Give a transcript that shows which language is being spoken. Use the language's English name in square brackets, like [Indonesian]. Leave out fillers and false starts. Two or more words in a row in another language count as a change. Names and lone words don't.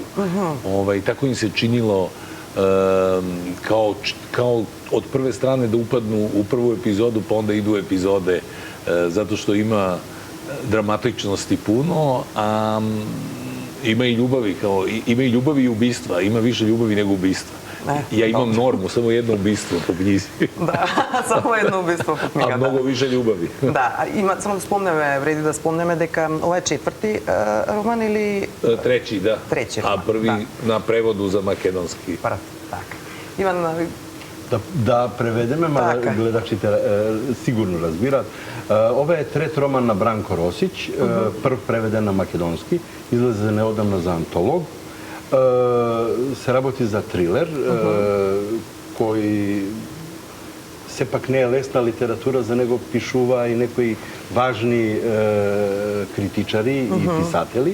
[Serbian] Tako im se činilo kao od prve strane da upadnu u prvu epizodu, pa onda idu epizode, zato što ima dramatičnosti puno, a ima i ljubavi i ubistva, ima više ljubavi nego ubistva. Ja imam normu, samo jedno ubistvo po knjizi. [Macedonian] Да, само едно убиство по книгата. [Serbian] А много више љубави. [Macedonian] Да, има, само да спомнеме, вреди да спомнеме дека ова е четврти роман или... [Serbian] Треći, da. Треći роман, A prvi na prevodu za makedonski. [Macedonian] Прв, така. Иван... Да преведеме, мада гледачите сигурно разбираат. Ова е трет роман на Бранко Росиќ, прв преведен на македонски, излезе неодамна за антолог. Се работи за трилер, кој сепак не е лесна литература, за него пишува и некои важни критичари и писатели.